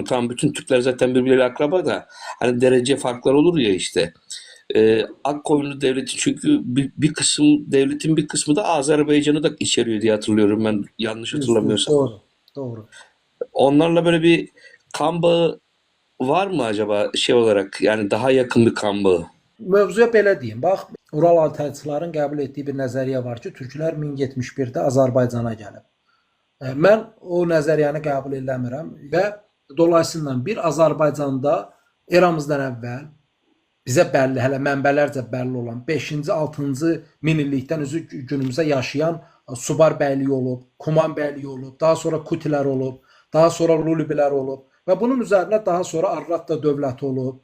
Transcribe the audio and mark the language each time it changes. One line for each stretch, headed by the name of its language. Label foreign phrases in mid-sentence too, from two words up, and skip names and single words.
Turkish: Tamam bütün Türkler zaten birbirleriyle akraba da hani derece farklar olur ya işte. Akkoyunlu Devleti çünkü bir kısım devletin bir kısmı da Azerbaycan'ı da içeriyor diye hatırlıyorum ben yanlış hatırlamıyorsam. Doğru, doğru. Onlarla böyle bir kan bağı var mı acaba şey olarak yani daha yakın bir kan bağı?
Azerbaijani: Mövzuya belə deyim. Bax, Ural Altayçıların qəbul etdiyi bir nəzəriyyə var ki, türklər 1071-də Azərbaycana gəlib. Mən o nəzəriyyəni qəbul eləmirəm və dolayısıyla bir Azərbaycanda eramızdan əvvəl bizə bəlli, hələ mənbələrcə bəlli olan 5-ci, 6-cı minillikdən üzü günümüzə yaşayan Subar bəyliyi olub, Kuman bəyliyi olub, daha sonra Kutilər olub, daha sonra Lulubilər olub və bunun üzərinə daha sonra Arrat da dövləti olub.